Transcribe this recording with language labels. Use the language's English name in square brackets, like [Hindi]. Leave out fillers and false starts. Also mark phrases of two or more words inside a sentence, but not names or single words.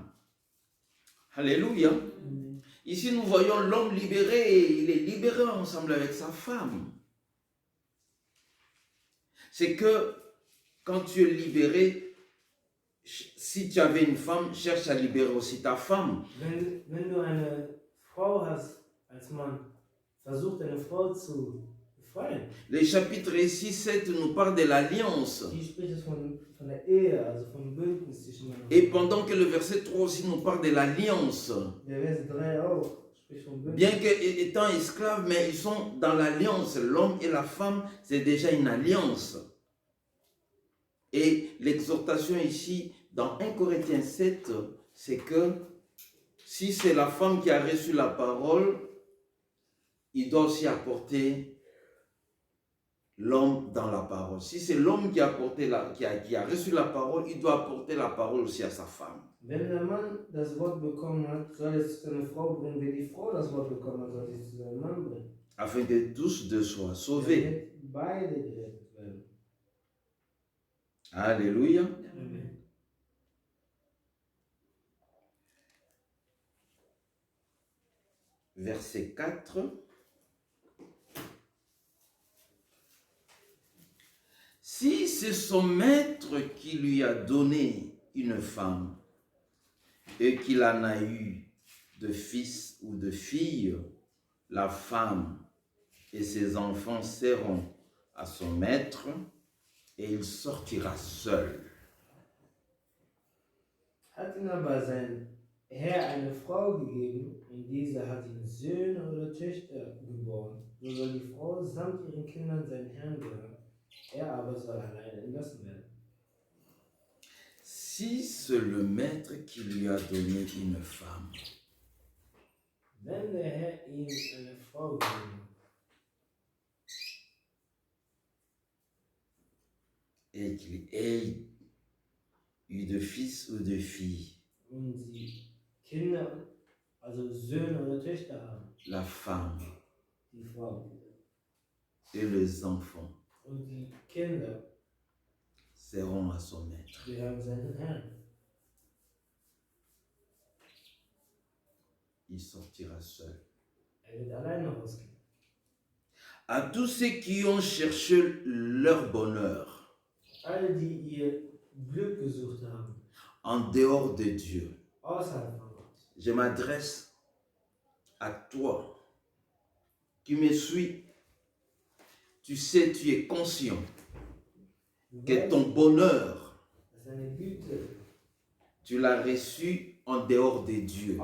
[French] Alléluia. Ici, nous voyons l'homme libéré, et il est libéré ensemble avec sa femme. C'est que quand tu es libéré, si tu avais une femme, cherche à libérer aussi ta femme. [German] Wenn du eine Frau hast als Mann, versuch deine Frau zu befreien. [French] Les chapitres 6, 7 nous parlent de l'alliance. [German] Die spricht es von der Ehe, also vom Bündnis zwischen Mann und [French] Et pendant que le verset 3 aussi nous parle de l'alliance. [German] Der Vers 3 auch spricht vom Bündnis. [French] Bien qu'étant esclaves, mais ils sont dans l'alliance. L'homme et la femme, c'est déjà une alliance. Et l'exhortation ici, dans 1 Corinthiens 7, c'est que si c'est la femme qui a reçu la parole, il doit aussi apporter l'homme dans la parole. Si c'est l'homme qui a reçu la parole, il doit apporter la parole aussi à sa femme. [German] Wenn der Mann das Wort bekommen hat, soll es zu seiner Frau bringen. Wenn die Frau das Wort bekommen hat, soll es zu seinem Mann bringen. [French] Afin que tous deux soient sauvés. [German] Damit beide gerettet werden. [French] Alléluia. Amen. Verset 4. Si c'est son maître qui lui a donné une femme et qu'il en a eu de fils ou de fille, la femme et ses enfants seront à son maître et il sortira seul. [German] Hat ihm aber sein Herr eine Frau gegeben, und diese hat ihm Söhne oder Töchter geboren, so soll die Frau samt ihren Kindern seinen Herrn gehören. Er aber soll alleine entlassen werden. [French] Si c'est le maître qui lui a donné une femme, [German] Wenn der Herr ihm eine Frau gegeben hat, [French] et qu'il ait eu de fils ou de filles, [German] und sie Kinder, also Söhne oder Töchter haben, [French] la femme [German] die Frau, [French] et les enfants [German] und die Kinder [French] seront à son maître. [German] gehören seinen Herrn, [French] Il sortira seul. [German] wird alleine rausgehen. [French] À tous ceux qui ont cherché leur bonheur [German] Alle, die ihr Glück gesucht haben, [French] en dehors de Dieu, [German] außerhalb von Gott, [French] je m'adresse à toi qui me suis. Tu sais, tu es conscient du que [German] weißt, [French] ton bonheur, [German] dass deine Güte [French] tu l'as reçu en dehors de Dieu.